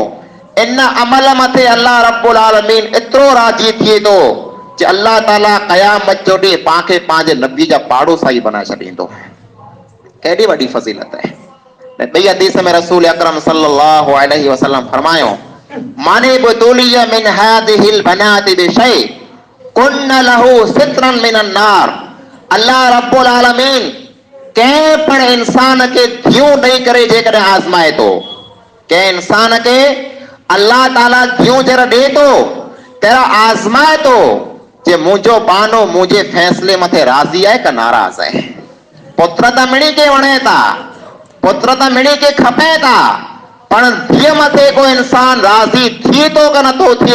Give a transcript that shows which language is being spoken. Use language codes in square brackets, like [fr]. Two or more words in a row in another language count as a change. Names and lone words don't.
[sd] इन अमल मथे [ar] الله رب العالمين [sd] एतिरो राज़ी थिए थो जे अल्लाह ताला क़यामत जो ॾींहुं पाण खे पंहिंजे नबी जा पाड़ोसाई बनाए छॾींदो। केॾी वॾी फज़ीलत आहे। ॿई हदीस में रसूल अकरम [ar] صلى الله عليه وسلم [sd] फरमायो, [ar] من ابتلي من هذه البنات بشيء كن له سترا من النار. الله رب العالمين [sd] कंहिं पण इंसान खे धियूं ॾेई करे जेकॾहिं आज़माए थो, कंहिं इंसान खे अल्लाह ताला धियूं जर ॾे थो त आज़माए थो जे मुंहिंजो बानो मुंहिंजे फैसले मथे राज़ी आहे का नाराज़ आहे। पुत्र त मिणी खे वणे था, पुत्र त मिणी खे खपे था, पर धीअ मथे को इंसान राज़ी थिए थो का नथो थिए।